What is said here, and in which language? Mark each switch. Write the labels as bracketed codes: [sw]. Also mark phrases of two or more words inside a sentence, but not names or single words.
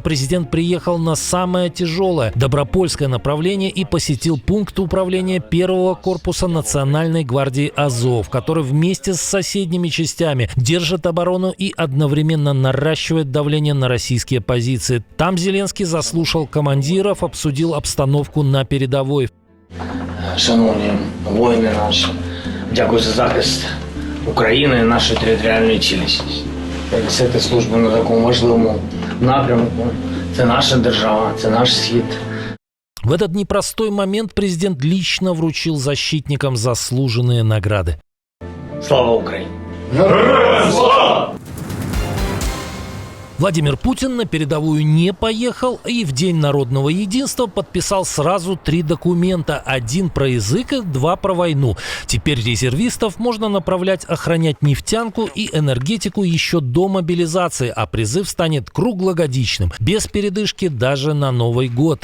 [ru] Президент приехал на самое тяжелое – Добропольское направление и посетил пункт управления первого корпуса Национальной гвардии Азов, который вместе с соседними частями держит оборону и одновременно наращивает давление на российские позиции. Там Зеленский заслушал командиров, обсудил обстановку на передовой. [uk] Шановні воїни наші, дякую за захист України і нашої територіальної цілісності. Несете службу на такому важливому напрямку. Це наша держава, це наш схід. [ru] В этот непростой момент президент лично вручил защитникам заслуженные награды. [uk] Слава Україні! Героям слава! [ru] Владимир Путин на передовую не поехал и в День народного единства подписал сразу 3 документа. 1 про язык и 2 про войну. Теперь резервистов можно направлять охранять нефтянку и энергетику еще до мобилизации, а призыв станет круглогодичным, без передышки даже на Новый год.